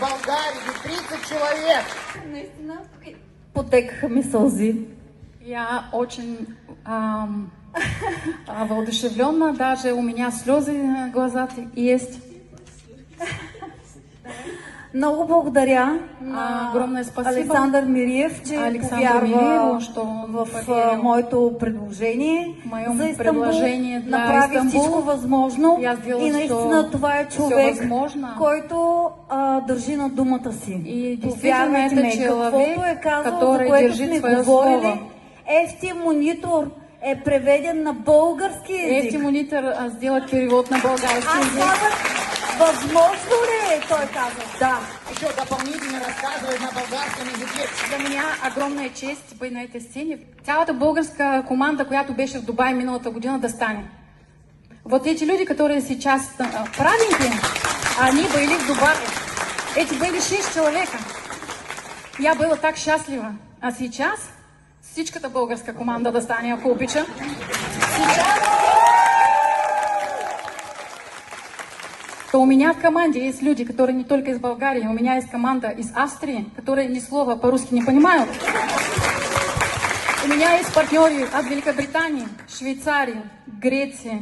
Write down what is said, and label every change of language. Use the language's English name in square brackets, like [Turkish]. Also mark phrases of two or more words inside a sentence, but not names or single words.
[Russian] ударили 30 человек. [Bulgarian] Наистина потекаха ми сълзи. [Russian] Я очень воодушевлена, даже у меня слезы на глазах есть. [Bulgarian] Много благодаря на [Russian] Огромное спасибо [Bulgarian] Александър Мириев, че повярва в моето предложение за Истанбул, направи всичко възможно и наистина това е човек, който държи на думата си. Повярвайте ме, каквото е казал, за което сме говорили, ефти монитор е преведен на български език. [Russian] Ефти монитор сделать перевод [Bulgarian] на български език. Възможно ли е, той каза? Да. [Russian] Еще дополнительно рассказывать на болгарском языке. За меня огромная честь быть на этой сцене. [Bulgarian] Цялата българска команда, която беше в Дубай миналата година, да стане. [Russian] Вот эти люди, которые сейчас правенькие, они были в Дубае. Эти были 6 человека. Я была так счастлива. [Bulgarian] А сейчас всичката българска команда да стане, ако обича. [Russian] То у меня в команде есть люди, которые не только из Болгарии, у меня есть команда из Австрии, которые ни слова по-русски не понимают. У меня есть партнеры от Великобритании, Швейцарии, Греции.